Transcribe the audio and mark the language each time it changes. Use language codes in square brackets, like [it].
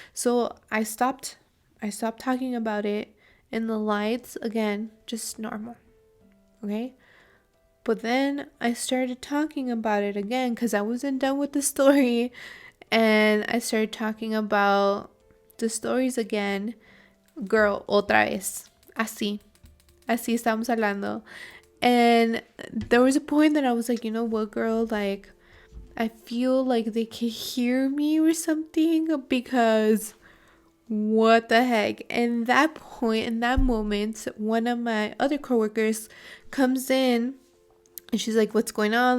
[en] So I stopped talking about it, and the lights again just normal, okay? But then I started talking about it again because I wasn't done with the story, and I started talking about the stories again. [es] Girl, otra vez, así estamos hablando. [en] And there was a point that I was like, you know what, girl, like, I feel like they can hear me or something, because what the heck? And that point, in that moment, one of my other coworkers comes in, and she's like, what's going on?